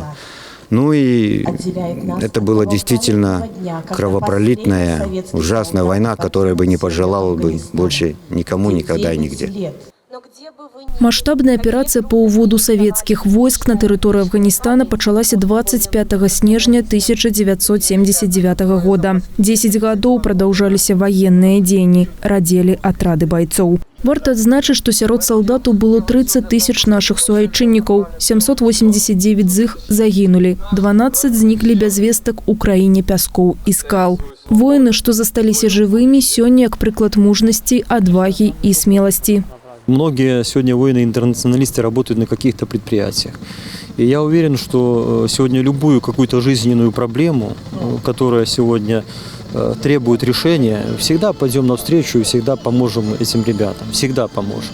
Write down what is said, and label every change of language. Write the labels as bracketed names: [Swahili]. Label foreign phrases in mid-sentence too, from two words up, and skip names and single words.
[Russian] Ну и это была действительно кровопролитная, ужасная война, которая бы не пожелала бы больше никому, никогда и нигде. Масштабная операция по уводу советских войск на территорию Афганистана началась 25 снежня 1979 года. 10 годов продолжались военные дни, радели отряды бойцов. [Belarusian] Варто адзначыць, што сярод салдатаў было 30 тысяч наших суайчыннікаў, 789 з іх загінулі, 12 зніклі без вестак у краіне пяскоў і скал. Воины, што засталіся жывымі, сёння як прыклад мужнасці, адвагі і смеласці. [Russian] Многие сегодня воины-интернационалисты работают на каких-то предприятиях. И я уверен, что сегодня любую какую-то жизненную проблему, которая сегодня требует решения, всегда пойдем навстречу и всегда поможем этим ребятам. Всегда поможем.